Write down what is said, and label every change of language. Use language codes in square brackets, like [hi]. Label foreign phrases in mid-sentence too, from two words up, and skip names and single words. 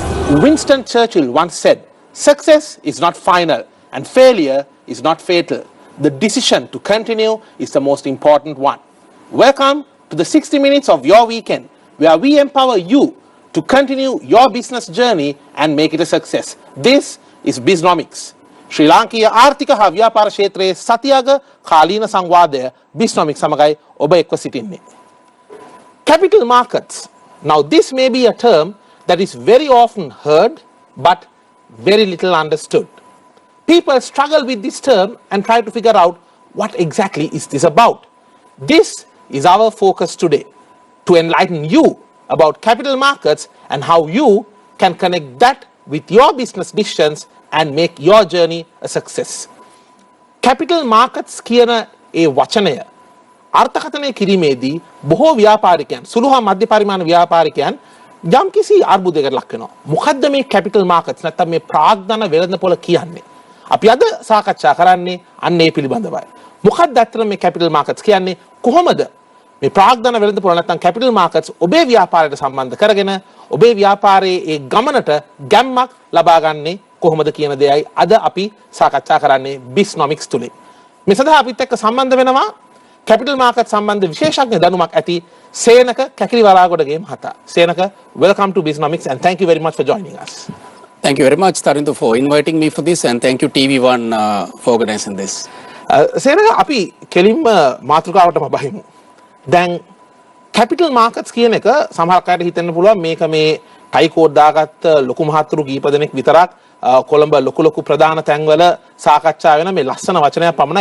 [en] Winston Churchill once said, "Success is not final and failure is not fatal. The decision to continue is the most important one." Welcome to the 60 minutes of your weekend, where we empower you to continue your business journey and make it a success. This is Biznomics. [si] ශ්‍රී ලාංකීය ආර්ථික හා ව්‍යාපාර ක්ෂේත්‍රයේ සතියක කාලීන සංවාදය Biznomics සමගයි ඔබ එක්ව සිටින්නේ. [en] Capital markets. Now this may be a term that is very often heard but very little understood. People struggle with this term and try to figure out what exactly is this about. This is our focus today, to enlighten you about capital markets and how you can connect that with your business decisions and make your journey a success. Capital markets [si] කියන ඒ වචනය අර්ථකථනය කිරීමේදී බොහෝ ව්‍යාපාරිකයන් සුළු හා මධ්‍ය පරිමාණ ව්‍යාපාරිකයන් යම්කිසි අර්බුදයකට ලක් වෙනවා. මොකද්ද මේ [en] capital markets [si] නැත්නම් මේ ප්‍රාග්ධන වෙළඳපොළ කියන්නේ? අපි අද සාකච්ඡා කරන්නේ අන්න ඒ පිළිබඳවයි. මොකක්ද ඇත්තටම මේ [en] capital markets [si] කියන්නේ? කොහොමද මේ ප්‍රාග්ධන වෙළඳපොළ නැත්නම් [en] capital markets [si] ඔබේ ව්‍යාපාරයට සම්බන්ධ කරගෙන ඔබේ ව්‍යාපාරයේ ඒ ගමනට ගැම්මක් ලබා ගන්නේ කොහොමද කියන දෙයයි අද අපි සාකච්ඡා කරන්නේ Biznomics තුලින්. මේ සඳහා අපිත් එක්ක සම්බන්ධ වෙනවා [en] capital market [si] සම්බන්ධ විශේෂඥ දැනුමක් ඇති සේනක කැකිලිවලාගොඩගේ මහතා. සේනක, [en] welcome to Biznomics and thank you very much for joining us. Thank you very much, Tarindu, for inviting me for this, and thank you TV1 for organizing this. [si] සේනක, අපි කෙලින්ම මාතෘකාවටම බහිමු. දැන් [en] capital markets [si] කියන එක සමහර අයට හිතෙන්න පුළුවන් මේක මේ [en] tie coat [si] දාගත්ත ලොකු මහත්තුරු කීප දෙනෙක් විතරක් කොළඹ ලොකු ප්‍රධාන තැන්වල සාකච්ඡා වෙන මේ ලස්සන වචනයක් පමණයි.